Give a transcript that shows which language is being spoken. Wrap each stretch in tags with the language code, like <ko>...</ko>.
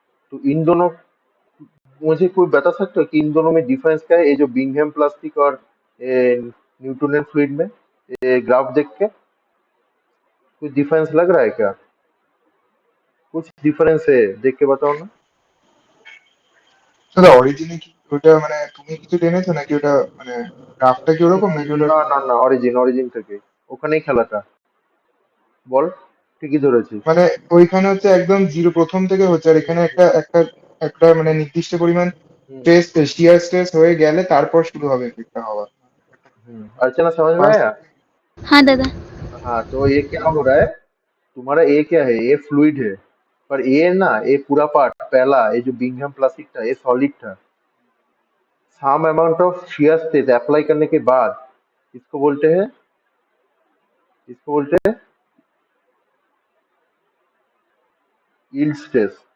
<hi>तो इन दोनों, मुझे कोई बता सकते हो कि इन दोनों में डिफरेंस क्या है, ये जो बिंघम प्लास्टिक और न्यूटोनियन फ्लूइड में, ये ग्राफ देख के कुछ डिफरेंस लग रहा है क्या, कुछ डिफरेंस है देख के बताओ ना।</hi> <bn>দাদা অরিজিনে কি ওটা মানে তুমি কিছু জেনেছো নাকি ওটা মানে গ্রাফটা কি ওরকম নাকি ওটা? না না না, অরিজিন অরিজিন থেকে, ওখানেই খেলাটা, বল, ঠিকই ধরেছিস। মানে ওইখানে হচ্ছে একদম জিরো প্রথম থেকে হচ্ছে, আর এখানে একটা একটা একটা মানে নির্দিষ্ট পরিমাণ हम्म স্ট্রেস, শিয়ার স্ট্রেস হয়ে গেলে তারপর শুরু হবে এফেক্টটা হওয়া।</bn> <hi>अर्चना समझ में</hi> <en>First.</en> <hi>आया। हाँ दादा। हाँ, तो ये क्या हो रहा है, तुम्हारा ए क्या है, ये फ्लूइड है, पर ये ना, ये पूरा पार्ट पहला, ये जो बिंघम प्लास्टिक था ये सॉलिड था। Some amount of shear stress apply करने के बाद इसको बोलते हैं, इसको बोलते हैं यील्ड स्ट्रेस।</hi>